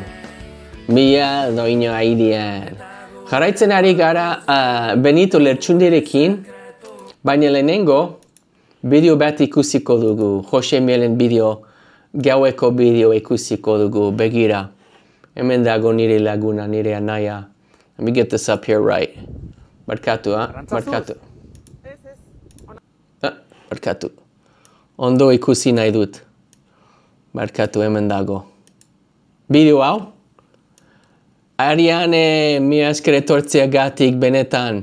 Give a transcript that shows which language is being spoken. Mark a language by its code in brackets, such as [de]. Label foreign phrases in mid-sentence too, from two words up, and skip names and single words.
[eu] Mila doino airean. Jarraitzen ari gara Benito Lertxundirekin, baina lehenengo bideo bat ikusiko dugu. Jose Mielen bideo, gaueko bideo ikusiko dugu, begira. Hemen dago nire laguna, nire anaia. [en] Let me get this up here right. [eu] Barkatu, barkatu. Barkatu. Ondo ikusi nahi dut. Barkatu, hemen dago. Bideo hau? Ariane, mila esker etortzeagatik benetan.